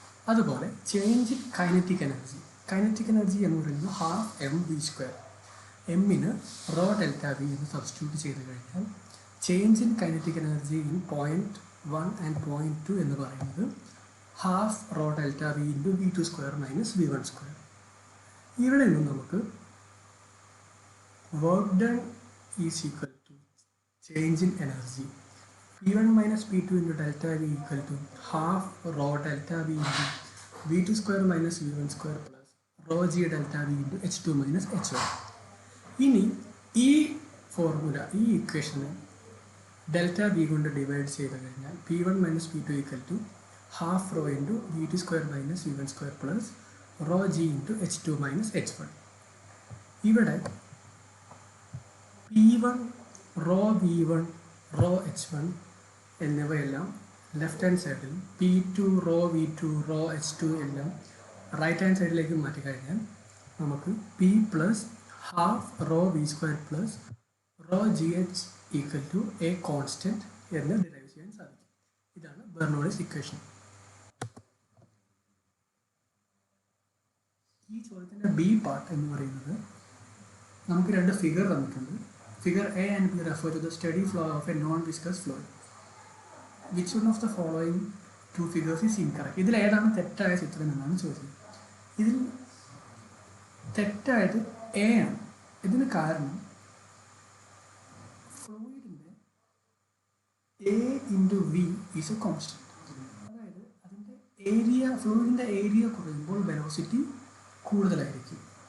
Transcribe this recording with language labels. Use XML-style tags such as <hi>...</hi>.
<en>അതുപോലെ change in kinetic energy. Kinetic energy</en> <ml>എന്ന് പറയുന്നത്</ml> <en>Half M V square. എമ്മിന് rho delta V എന്ന്</en> <ml>സബ്സ്റ്റിറ്റ്യൂട്ട് ചെയ്ത് കഴിഞ്ഞാൽ</ml> <en>Change in kinetic energy in point 1 and point 2 എന്ന് പറയുന്നത് half rho delta V into V two square minus V one square.</en> <ml>ഇവിടെ നിന്നും നമുക്ക്</ml> <en>Work done is equal to change in energy P1 minus P2 into delta V equal to half rho delta V into V2 square minus V1 square plus rho G delta V into H2 minus H1.</en> <ml>ഇനി ഈ formula, ഈ ഇക്വേഷന് delta V കൊണ്ട് divide ചെയ്ത് കഴിഞ്ഞാൽ</ml> <en>P1 minus P2 equal to half rho into V2 square minus V1 square plus rho G into H2 minus H1. ഇവിടെ P1 rho V1 rho H one എന്നിവയെല്ലാം left hand സൈഡിൽ P2 rho V2 rho H2 എല്ലാം right hand സൈഡിലേക്ക്</en> <ml>മാറ്റിക്കഴിഞ്ഞാൽ നമുക്ക്</ml> <en>P plus half rho V square plus rho G H equal to a constant</en> <ml>എന്ന് derive ചെയ്യാൻ സാധിക്കും. ഇതാണ് ബെർണോളിസ് ഇക്വേഷൻ. ഈ ചോദ്യത്തിൻ്റെ ബി പാർട്ട് എന്ന് പറയുന്നത് നമുക്ക് രണ്ട് ഫിഗർ തന്നിട്ടുണ്ട്.</ml> <en>Figure A and B refer to the steady flow of a non-viscous fluid. Which one of the following two figures is incorrect?</en> <ml>ഇതിൽ ഏതാണ് തെറ്റായ ചിത്രം എന്നാണ് ചോദിച്ചത്. ഇതിൽ തെറ്റായത് എ ആണ്. ഇതിന് കാരണം ഫ്ലൂയിഡിൻ്റെ</ml> <en>A into V is a constant.</en> <ml>അതായത് അതിൻ്റെ ഏരിയ, ഫ്ലൂയിഡിൻ്റെ ഏരിയ കുറയുമ്പോൾ വെലോസിറ്റി കൂടുതലായിരിക്കും.</ml>